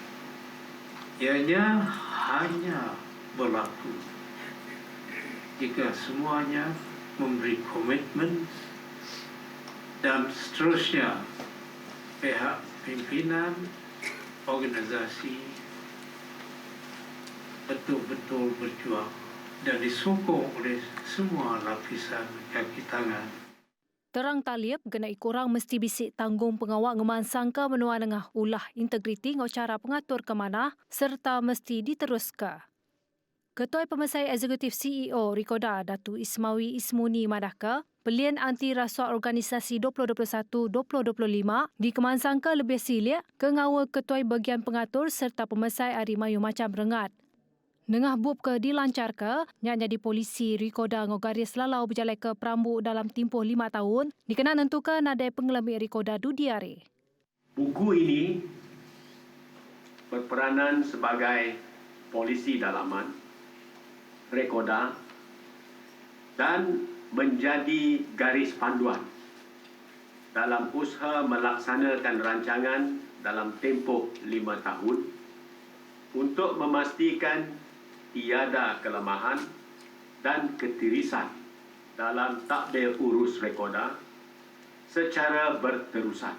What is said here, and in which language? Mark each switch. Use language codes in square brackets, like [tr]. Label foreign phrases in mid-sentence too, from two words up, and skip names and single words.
[ms] ianya hanya berlaku jika semuanya memberi komitmen dan seterusnya pihak pimpinan organisasi betul-betul berjuang dan disokong oleh semua lapisan kaki tangan. [iba] Terang taliap genai kurang mesti bisik tanggung pengawal ngemansang ke menua nengah ulah integriti ngau cara pengatur ke mana serta mesti diteruskan. Ketua Pemesai Eksekutif CEO Rikoda Datu Ismawi Ismuni Madaka, pelian anti rasuah organisasi 2021-2025 di Kemansang ke lebih silik ke ngawal Ketua Bagian Pengatur serta Pemesai Ari Mayu Macam Rengat. Nengah bub ke dilancar ke, nyanya di polisi Rikoda ngogaris lalau berjalai ke Perambu [ms] dalam tempoh 5 tahun, [iba] dikena nentukan nadai pengelami Rikoda Dudiare. [ms] Buku ini berperanan sebagai polisi dalaman Rikoda dan menjadi garis panduan dalam usaha melaksanakan rancangan dalam tempoh 5 tahun untuk memastikan tiada kelemahan dan ketirisan dalam takdir urus Rikoda secara berterusan.